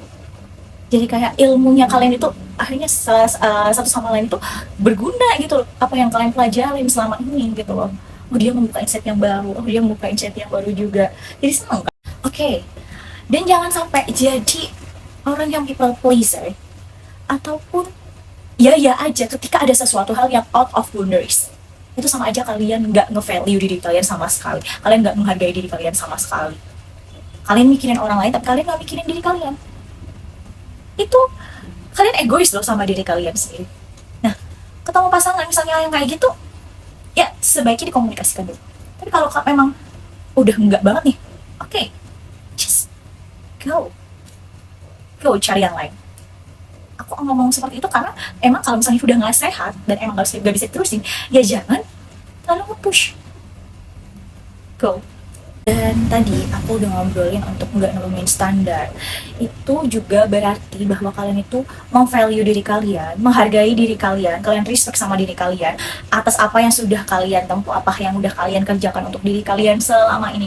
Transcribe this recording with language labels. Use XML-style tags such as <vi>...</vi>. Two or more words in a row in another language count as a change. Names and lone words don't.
<id>Jadi kayak ilmunya kalian itu akhirnya satu sama lain itu berguna gitu loh, apa yang kalian pelajarin selama ini gitu loh. Oh dia membuka insight yang baru, oh dia membuka insight yang baru juga, jadi seneng kan. Oke. Dan jangan sampai jadi orang yang</id> <en>people pleaser,</en> <id>ataupun ya ya aja ketika ada sesuatu hal yang</id> <en>out of boundaries.</en> <id>Itu sama aja kalian nggak nge-value diri kalian sama sekali, kalian nggak menghargai diri kalian sama sekali. Kalian mikirin orang lain tapi kalian nggak mikirin diri kalian. Itu kalian egois loh sama diri kalian sendiri. Nah, ketemu pasangan misalnya yang kayak gitu, ya sebaiknya dikomunikasikan dulu. Tapi kalau memang udah enggak banget nih, oke,</id> <en>just go</en> <id>cari yang lain. Aku ngomong seperti itu karena emang kalau misalnya udah nggak sehat dan emang nggak bisa terusin, ya jangan terlalu nge-push. Go. Dan tadi aku udah ngobrolin untuk nggak nemuin standar. Itu juga berarti bahwa kalian itu value diri kalian, menghargai diri kalian, kalian respect sama diri kalian atas apa yang sudah kalian tempuh, apa yang udah kalian kerjakan untuk diri kalian selama ini.</id>